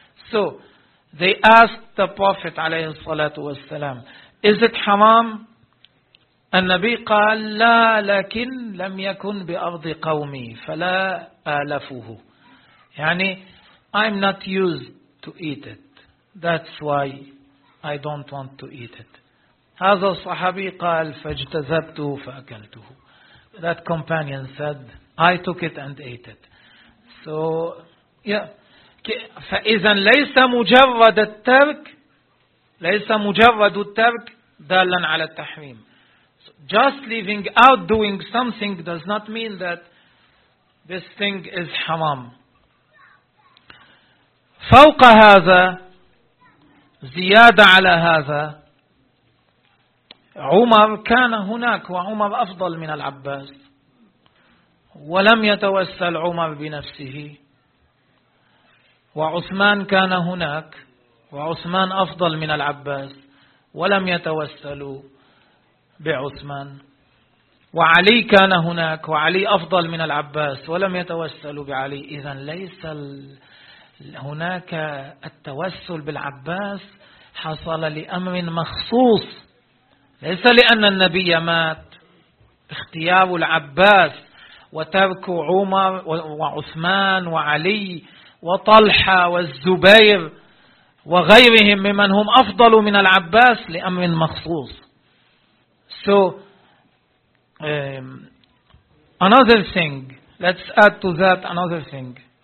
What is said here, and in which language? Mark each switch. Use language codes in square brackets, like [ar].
[en] So they asked the Prophet عليه الصلاة والسلام, is it haram? [ar] النبي قال لا لكن لم يكن بأرض قومي فلا آلفه. [en] يعني I'm not used to eat it. That's why I don't want to eat it. [ar] هذا الصحابي قال فاجتذبته فأكلته. [en] That companion said I took it and ate it. So yeah. [ar] فإذا ليس مجرد الترك, ليس مجرد الترك دالا على التحريم. [en] Just leaving out doing something does not mean that this thing is haram. [ar] فوق هذا زيادة على هذا عمر كان هناك وعمر أفضل من العباس ولم يتوسل عمر بنفسه وعثمان كان هناك وعثمان أفضل من العباس ولم يتوسلوا بعثمان وعلي كان هناك وعلي أفضل من العباس ولم يتوسلوا بعلي. إذن ليس هناك التوسل بالعباس حصل لأمر مخصوص, ليس لأن النبي مات. اختيار العباس وترك عمر وعثمان وعلي وطلحة والزبير وغيرهم ممن هم أفضل من العباس لأمر مخصوص. [en] So another thing, let's add to that another thing.